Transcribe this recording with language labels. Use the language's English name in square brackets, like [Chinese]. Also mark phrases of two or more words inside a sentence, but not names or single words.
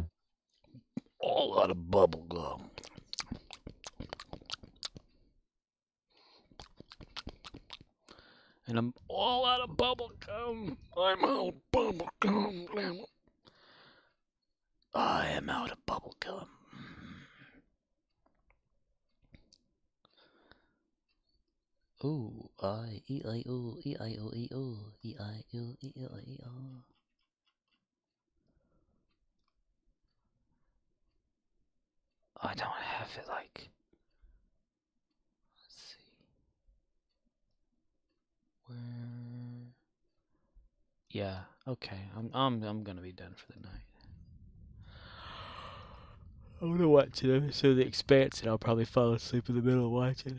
[English] All out of bubblegum. And I'm all out of bubblegum. I'm out of bubblegum. I am out of bubblegum. Ooh, E-I-O, E-I-O, E-O, E-I-O, E-I-O, E-O. I don't have it like... Let's see. Where... Yeah, okay. I'm gonna be done for the night. I'm gonna watch an episode of The Expanse, and I'll probably fall asleep in the middle of watching.